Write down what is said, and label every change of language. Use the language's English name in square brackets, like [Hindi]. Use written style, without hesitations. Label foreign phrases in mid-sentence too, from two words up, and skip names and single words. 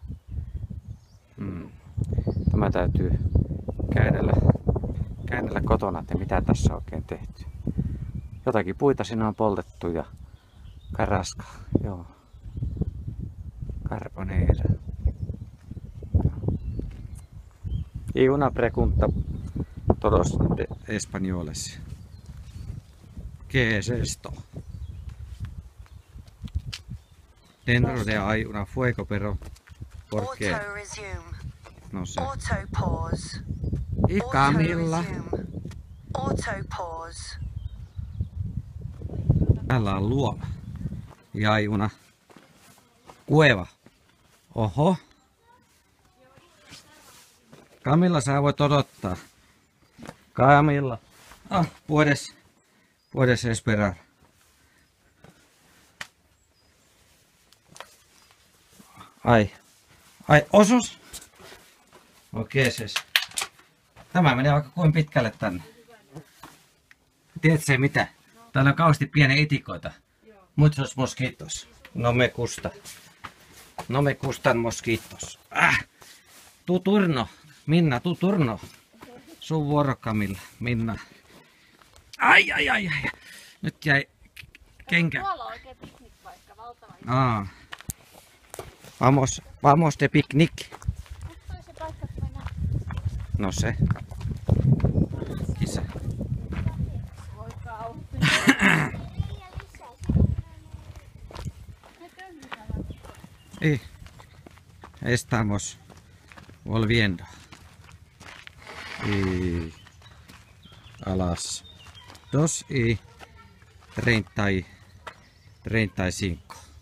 [Finnish] Tämä täytyy käännellä kotona, että mitä tässä on oikein tehty. Jotakin puita siinä on poltettu ja karaska. Joo. Carbonera. [Spanish] Y una pregunta todos de españoles. ¿Qué es esto? Dentro de hay una fuego, pero ¿por qué? [English] Auto resume. [Spanish] No sé. [English] Auto pause. [Spanish] Y [English] Auto Camilla. resume. Auto pause. [Finnish] Täällä on luola. Ja [Spanish] hay una cueva. [Finnish] Oho. Camilla, sä voit odottaa. Camilla. [Spanish] Puedes esperar. [Finnish] Ai, osus? Okei, siis. Tämä menee vaikka kuin pitkälle tänne. Tiedätkö mitä? Täällä on kauheasti pieniä itikoita. [Spanish] Muchos mosquitos. No me gustan mosquitos. Tu turno. Minna, tu turno. [Finnish] Sun vuoro, Camilla. Minna. Ai. Nyt jäi kenkä. Tuolla on oikein piknikpaikka, valtava. [Spanish] Vamos de picnic. [Finnish] Toi se paikka, kun mennään. No se. Kisa. Voi kauhean. [Spanish] Y estamos volviendo. Y a las 2:35.